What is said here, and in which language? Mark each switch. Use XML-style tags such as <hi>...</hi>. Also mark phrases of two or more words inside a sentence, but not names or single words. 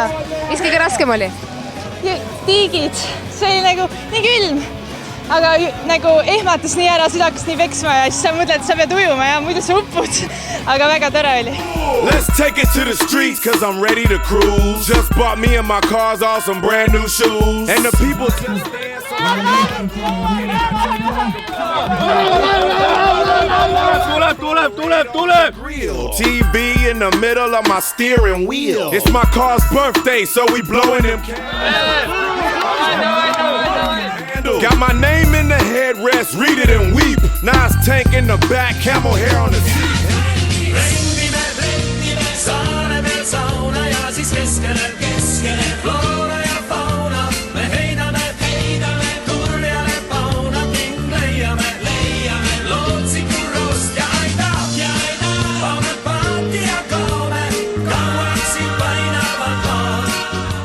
<et>Mis kõige raskem oli? Tiigid, see oli nagu nii külm, aga nagu ehmatas nii ära, süda hakkas nii peksma ja siis sa mõtled, et sa pead ujuma ja muidu sa uppud, aga väga tore oli.</et> <en>Let's take it to the streets cause I'm ready to cruise. Just bought me and my cars all some brand new shoes. And the people just dance Tuleb. TV in the middle of my steering wheel. It's my car's birthday, so we blowing them candles. Got my name in the headrest, read it and weep. Nice tank in the back, camel hair on the seat.</en> <et>Saare peal sauna ja siis keskele floora ja fauna. Me heidame turjale fauna, king leiame lootsiku roost ja aida. Paame paati ja kaome, kauaksi painavad maad.</et>